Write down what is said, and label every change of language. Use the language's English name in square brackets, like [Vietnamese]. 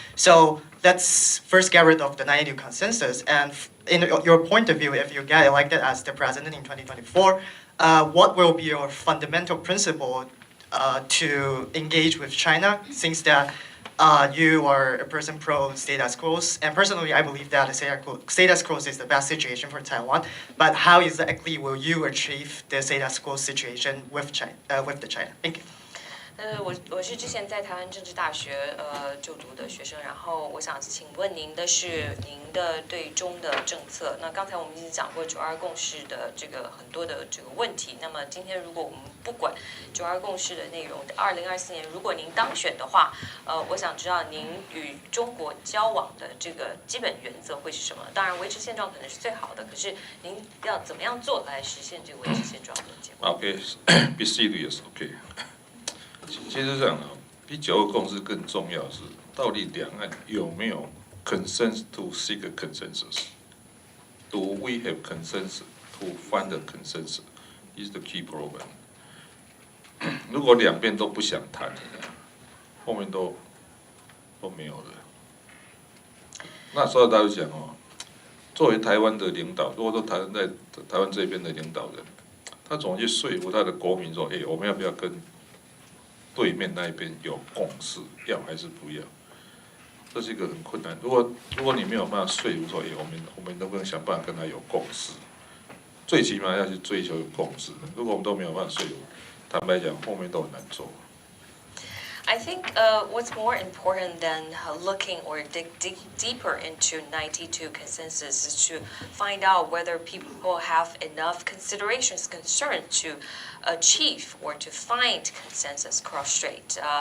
[English] So, let's first get rid of the 92 consensus, and in your point of view, if you get elected as the president in 2024, what will be your fundamental principle to engage with China, since that you are a person pro-status quo, and personally I believe that status quo is the best situation for Taiwan, but how exactly will you achieve the status quo situation with China? Thank you. [Chinese] 我是之前在台湾政治大学就读的学生，然后我想请问您的是您的对中的政策。那刚才我们已经讲过9·2共识的这个很多的这个问题。那么今天如果我们不管9·2共识的内容，2024年如果您当选的话，我想知道您与中国交往的这个基本原则会是什么？当然维持现状可能是最好的，可是您要怎么样做来实现这个维持现状的结果 [English] Okay, be serious. Okay. [Chinese] 其实这样啊，比9·2共识更重要的是，到底两岸有没有 [English] consensus to seek a consensus? Do we have consensus to find a consensus? Is the key problem. [Chinese] 如果两边都不想谈，后面都没有了。那所以大家讲哦，作为台湾的领导，如果说在台湾这边的领导人，他总去说服他的国民说，我们要不要跟对面那一边有共识，要还是不要？这是一个很困难。如果你没有办法说服说，我们能不能想办法跟他有共识？最起码要去追求有共识。如果我们都没有办法说服，坦白讲，后面都很难做。 [English] I think what's more important than looking or dig deeper into 92 consensus is to find out whether people have enough considerations, concern to achieve or to find consensus cross-strait.